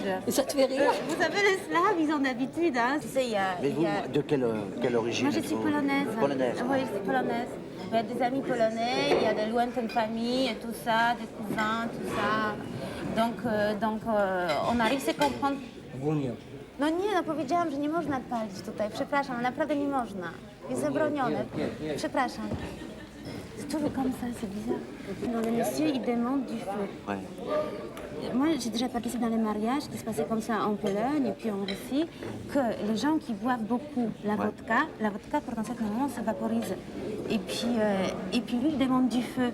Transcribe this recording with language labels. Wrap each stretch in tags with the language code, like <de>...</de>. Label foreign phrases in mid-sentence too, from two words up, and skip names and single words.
<fr>Et ça te fait rire. Vous savez, les Slaves, ils ont d'habitude. Hein. Tu sais, Mais vous, de quelle origine Moi, je suis êtes-vous? polonaise. Polonaise. Oui, je suis polonaise. Il y a des amis polonais, il y a des lointaines familles, et tout ça, des cousins, tout ça. Donc, on arrive się comprendre.</fr> <pl>No nie, no powiedziałam, że nie można palić tutaj. Przepraszam, naprawdę nie można. Jest zabronione. Przepraszam.</pl> <fr>C'est toujours comme ça, c'est bizarre. Non, le monsieur, il demande du feu. Ouais. Moi, j'ai déjà participé dans les mariages qui se passaient comme ça en Pologne et puis en Russie, que les gens qui boivent beaucoup la vodka, pour un certain moment, se vaporise. Et puis lui, il demande du feu.</fr>